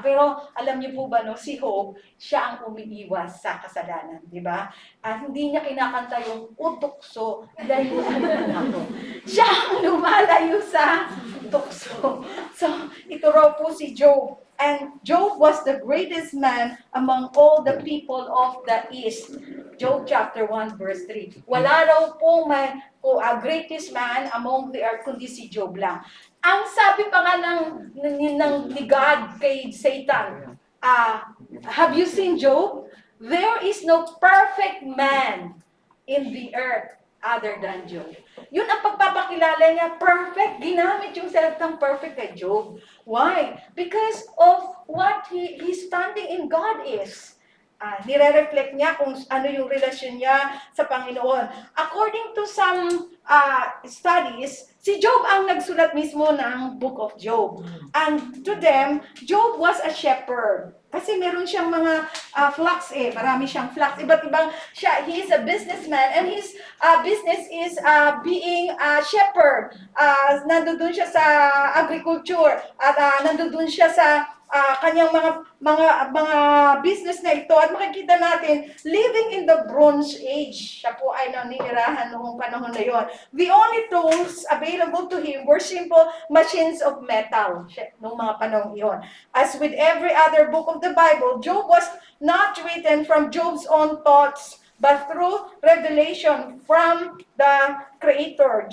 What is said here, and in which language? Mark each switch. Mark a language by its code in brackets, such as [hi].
[tl] Pero alam niyo po ba, no, si Job, siya ang umiiwas sa kasalanan. Di ba? Hindi niya kinakanta yung utukso, layuan ako. Siya ang lumalayo sa tukso. So, ito raw po si Job. [en] And Job was the greatest man among all the people of the East. [tl] Job chapter 1 verse 3. Wala raw pong [en] greatest man among the earth, [tl] kundi si Job lang. Ang sabi pa nga ni God kay Satan, [en] have you seen Job? There is no perfect man in the earth other than Job. [tl] Yun ang pagpapakilala niya, perfect. Ginamit yung salitang perfect kay Job. Why? [en] Because of what his standing in God is. [tl] Nire-reflect niya kung ano yung relasyon niya sa Panginoon. According to some studies, si Job ang nagsulat mismo ng Book of Job. [en] And to them, Job was a shepherd. [tl] Kasi meron siyang mga flocks marami siyang flocks. [en] Iba't ibang he is a businessman and his business is being a shepherd. [tl] Nandoon siya sa agriculture at nandoon siya sa kanyang mga business na ito at makikita natin [en] living in the Bronze Age. [tl] Siya po ay naninirahan noong panahon na yon. [en] The only tools available to him were simple machines of metal [tl] noong mga panahon yon. [en] As with every other book of the Bible, Job was not written from Job's own thoughts, but through revelation from the Creator.